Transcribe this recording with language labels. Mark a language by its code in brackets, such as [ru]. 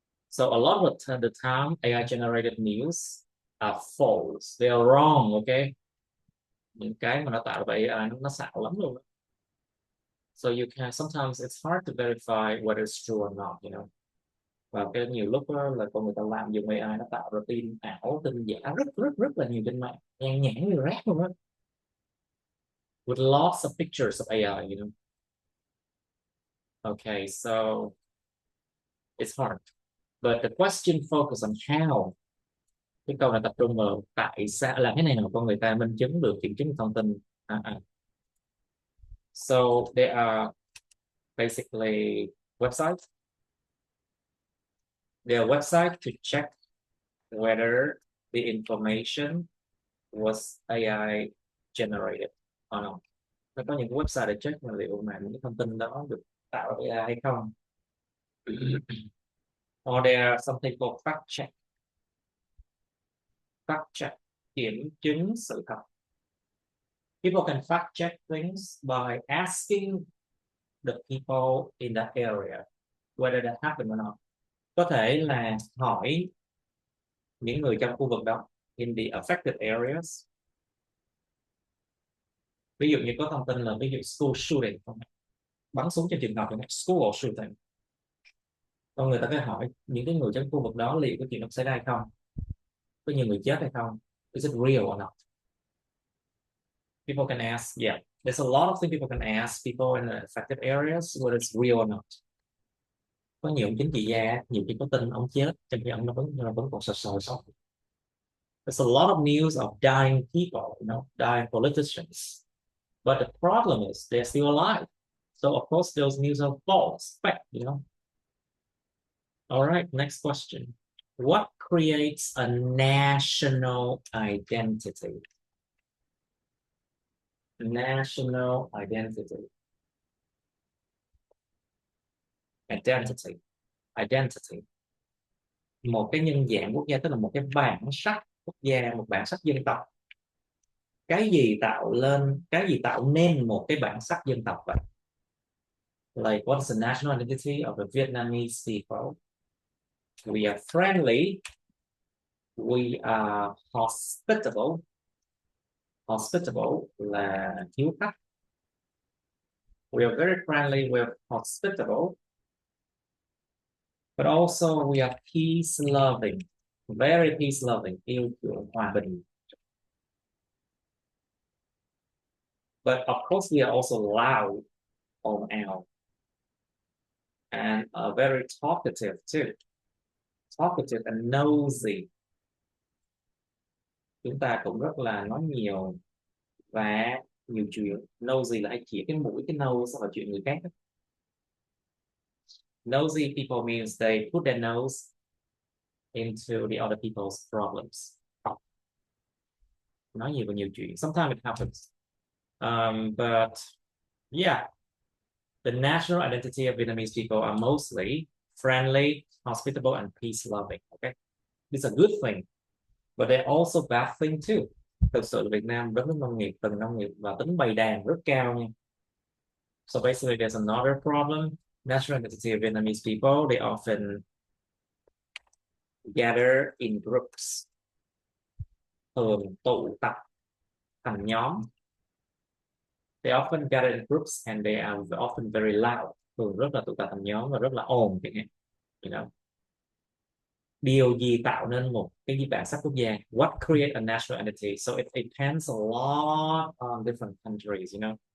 [en] So a lot of the time AI generated news are false, they are wrong, okay? [vi] Những cái mà nó tạo ra bởi AI nó xạo lắm luôn. [en] So you can sometimes it's hard to verify whether it's true or not, you know. [vi] Và cái nhiều lúc đó là con người ta làm dùng AI nó tạo ra tin ảo, tin giả rất là nhiều trên mạng, nhan nhản như rác luôn á. [en] With lots of pictures of AI, you know. Okay, so it's hard. But the question focus on how. [vi] Cái câu này tập trung vào tại sao, làm thế nào con người ta minh chứng được, kiểm chứng thông tin. [en] So there are basically websites. There are websites to check whether the information was AI generated or not. Nó có những website để check liệu mà những thông tin đó được tạo bởi AI hay không. Or there are something called fact check. [vi] Fact check, kiểm chứng sự thật. [en] People can fact check things by asking the people in that area whether that happened or not. [vi] Có thể là hỏi những người trong khu vực đó, [en] in the affected areas. [vi] Ví dụ như có thông tin là ví dụ school shooting, bắn súng trong trường học, school shooting. Con người ta có hỏi những cái người trong khu vực đó liệu có chuyện đó xảy ra hay không, có nhiều người chết hay không, [en] is it real or not? People can ask, yeah, there's a lot of things people can ask people in the affected areas whether it's real or not. [vi] Có nhiều chính trị gia, nhiều khi có tin ông chết trong khi ông nó vẫn còn sống. [en] There's a lot of news of dying people, you know, dying politicians. But the problem is they're still alive. So of course those news are false, fake, you know. All right, next question. What creates a national identity? National identity. Identity. [vi] Một cái nhân dạng quốc gia, tức là một cái bản sắc quốc gia, một bản sắc dân tộc. Cái gì tạo nên một cái bản sắc dân tộc vậy? [en] Like what is the national identity of the Vietnamese people? We are friendly. We are hospitable. [vi] Hospitable là hiếu khách. [en] We are very friendly. We are hospitable. But also we are peace-loving. Very peace-loving. [vi] Yêu chuộng hòa bình. [en] But of course we are also loud on out. And very talkative too. Talkative and nosy. [vi] Chúng ta cũng rất là nói nhiều và nhiều chuyện. Nosy là hay chỉ cái mũi, cái nose sau là chuyện người khác. [en] Nosy people means they put their nose into the other people's problems. [vi] Nói nhiều và nhiều chuyện. [en] Sometimes it happens. But yeah, the national identity of Vietnamese people are mostly friendly, hospitable, and peace-loving. Okay, it's a good thing, but they're also bad thing too. [vi] Thực sự Việt Nam đất nước nông nghiệp, từng nông nghiệp và tính bầy đàn rất cao nha. [en] So basically, there's another problem. National identity of Vietnamese people, they often gather in groups, [vi] thường tụ tập thành nhóm. [en] They often gather in groups and they are often very loud. [vi] Thường rất là tụ tập thành nhóm và rất là ồn chẳng hạn. [en] You know. [vi] Điều gì tạo nên một cái bản sắc quốc gia? [en] What create a national identity? So it depends a lot on different countries, you know.